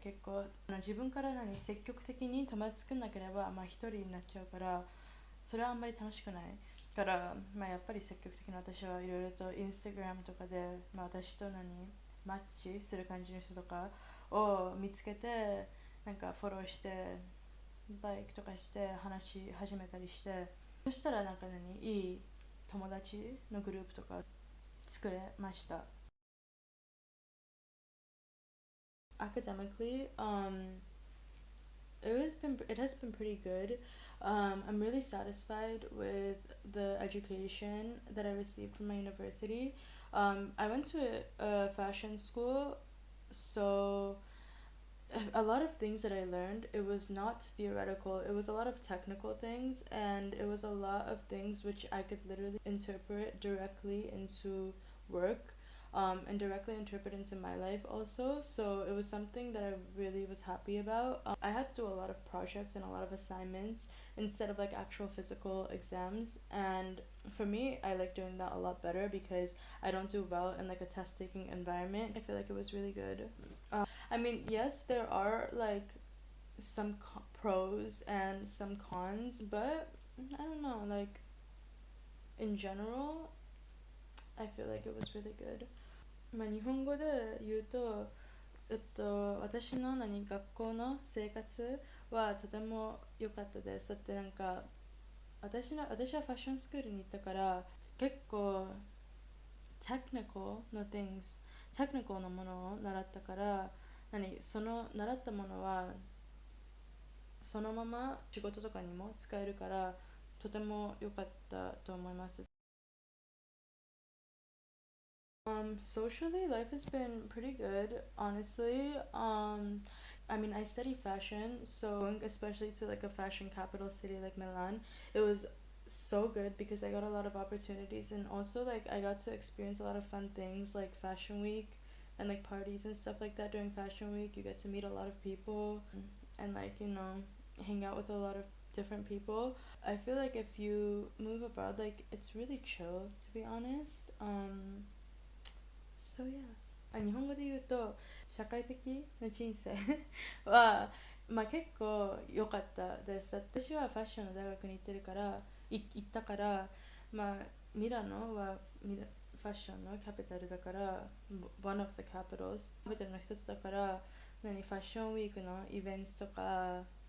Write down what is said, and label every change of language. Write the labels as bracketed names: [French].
[Japanese] 結構自分から積極的に友達作んなければまあ一人になっちゃうから、それはあんまり楽しくないから、まあやっぱり積極的に私はいろいろとインスタグラムとかで、まあ、私とマッチする感じの人とかを見つけて、なんかフォローしてバイクとかして話し始めたりして、そしたらなんかいい友達のグループとか作れました。 [English] Academically, it has been pretty good. I'm really satisfied with the education that I received from my university. I went to a fashion school, so a lot of things that I learned, it was not theoretical. It was a lot of technical things, and it was a lot of things which I could literally interpret directly into work, and directly interpret into my life also. So it was something that I really was happy about. I had to do a lot of projects and a lot of assignments instead of like actual physical exams, and for me, I like doing that a lot better because I don't do well in like a test taking environment. I feel like it was really good. I mean, yes, there are like some pros and some cons, but I don't know, like in general, I feel like it was really good. [Japanese] まあ日本語で言うと、私の学校の生活はとても良かったです。だってなんか私はファッションスクールに行ったから結構 [English] technical [Japanese] の [English] things [Japanese] テクニカルなものを習ったから、その習ったものはそのまま仕事とかにも使えるから、とても良かったと思います。 [English] Socially, life has been pretty good, honestly. I mean, I study fashion, so going especially to like a fashion capital city like Milan, it was so good because I got a lot of opportunities, and also like I got to experience a lot of fun things like Fashion Week and like parties and stuff like that during Fashion Week. You get to meet a lot of people and like, hang out with a lot of different people. I feel like if you move abroad, like it's really chill to be honest. So yeah. [Japanese] 日本語で言うと社会的な人生はまあ結構良かったです。私はファッションの大学に行ってるから行ったから、まあミラノはファッションのキャピタルだから、 [English] one of the capitals [Japanese] キャピタルの一つだから、ファッションウィークのイベントとか